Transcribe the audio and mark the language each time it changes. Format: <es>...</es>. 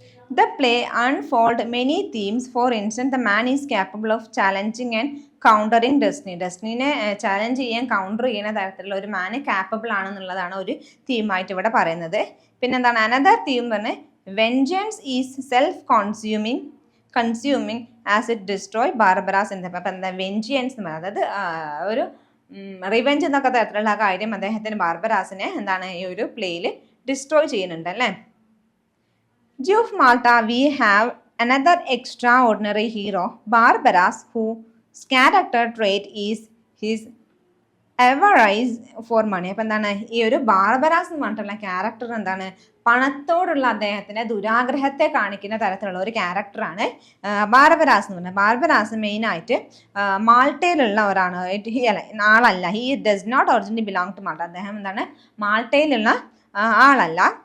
<en>The play unfolds many themes. For instance, the man is capable of challenging and countering destiny.</en> <ml>ഡെസ്റ്റിനെ challenge ചെയ്യാൻ counter ചെയ്യുന്ന തരത്തിലുള്ള ഒരു മാന് capable ആണെന്നുള്ളതാണ് ഒരു തീമായിട്ട് ഇവിടെ പറയുന്നത്. പിന്നെ എന്താണ്</ml> <en>Another theme പറഞ്ഞ് vengeance is self consuming as it destroy Barabas എന്ന്.</en> <ml>അപ്പം എന്താ വെഞ്ചിയൻസ് എന്ന് പറയുന്നത്? അതായത് ഒരു റിവെഞ്ച് എന്നൊക്കെ തരത്തിലുള്ള കാര്യം അദ്ദേഹത്തിന് ബാർബറാസിനെ എന്താണ് ഈ ഒരു പ്ലേയിൽ ഡിസ്ട്രോയ് ചെയ്യുന്നുണ്ട് അല്ലേ.</ml> <en>Jew of Malta, we have another extraordinary hero, Barbaras, whose character trait is his avarice for money.</en> <ml>അപ്പം എന്താണ് ഈ ഒരു ബാർബറാസ് എന്ന് പറഞ്ഞിട്ടുള്ള ക്യാരക്ടർ എന്താണ്? പണത്തോടുള്ള അദ്ദേഹത്തിൻ്റെ ദുരാഗ്രഹത്തെ കാണിക്കുന്ന തരത്തിലുള്ള ഒരു ക്യാരക്ടറാണ് ബാർബറാസ് എന്ന് പറഞ്ഞത്. ബാർബറാസ് മെയിനായിട്ട് മാൾട്ടയിലുള്ള ആളല്ല.</ml> <en>He does not originally belong to Malta.</en> <ml>അദ്ദേഹം എന്താണ് മാൾട്ടയിലുള്ള ആളല്ല.</ml>